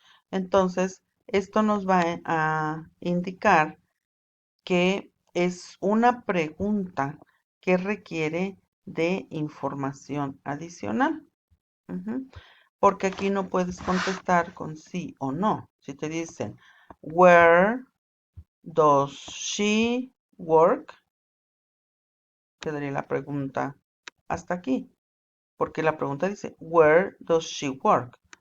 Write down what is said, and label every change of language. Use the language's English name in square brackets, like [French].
[Spanish] Entonces, esto nos va a indicar que es una pregunta que requiere de información adicional. Porque aquí no puedes contestar con sí o no. Si te dicen, [English] where does she work? [Spanish] Quedaría la pregunta hasta aquí. Porque la pregunta dice, [English] where does she work?